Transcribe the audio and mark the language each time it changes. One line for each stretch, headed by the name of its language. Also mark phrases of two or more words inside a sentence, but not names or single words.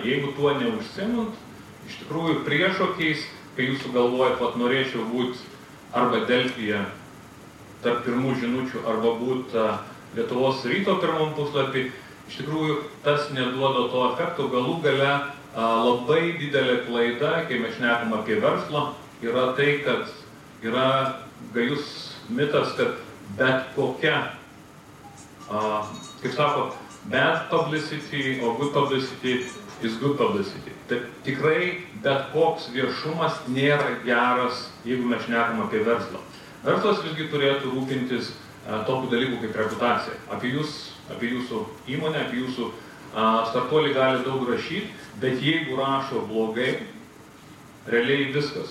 Lithuanian: Jeigu tuo neužsiimant, iš tikrųjų priešokiais, kai jūs sugalvojat, vat norėčiau būti arba Delfyje tarp pirmų žinučių, arba būti Lietuvos ryto pirmam puslapį, iš tikrųjų tas neduoda to efekto. Galų gale labai didelė klaida, kai mes šnekam apie verslą, yra tai, kad yra gajus mitas, kad bet kokia, kaip sako,
English: bad publicity or good publicity is good publicity.
Lithuanian: Tai tikrai bet koks viešumas nėra geras, jeigu mes šnekam apie verslą. Verslas visgi turėtų rūpintis tokių dalykų kaip reputacija. Apie jūsų įmonę, apie jūsų startuolį gali daug rašyti, bet jeigu rašo blogai, realiai viskas.